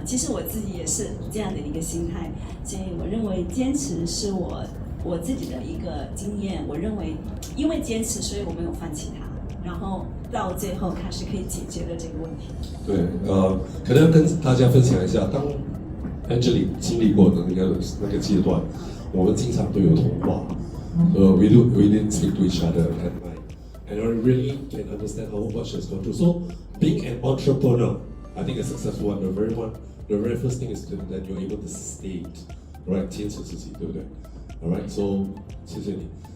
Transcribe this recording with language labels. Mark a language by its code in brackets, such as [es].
[zh] 其实我自己也是这样的一个心态，所以我认为坚持是我自己的一个经验。我认为，因为坚持，所以我没有放弃它，然后到最后它是可以解决了这个问题。对，可能要跟大家分享一下，当 Angelina 经历过的那个阶段，我们经常都有通话。 [en] we didn't speak to each other at night, and I really can understand what she's gone through. So, being an entrepreneur, I think a successful one, the very first thing is that you're able to sustain, right? [zh] 坚持自己，对不对 ？ [en] Alright, so [zh] 谢谢你。